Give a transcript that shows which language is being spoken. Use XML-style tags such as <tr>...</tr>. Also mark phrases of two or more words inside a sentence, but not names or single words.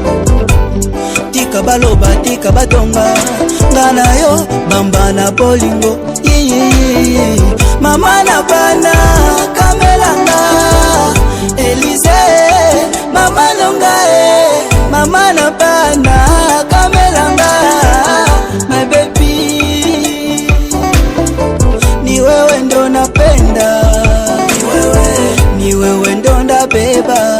<ln>Tika baloba, tika batonga, ngana yo, bamba na bolingo. Mama na bana, kamelanga, Elise, mama longa mama na bana, kamelanga,</ln> <en>my baby.</en> <sw>Ni wewe ndo napenda, ni wewe ndo ndabeba,</sw>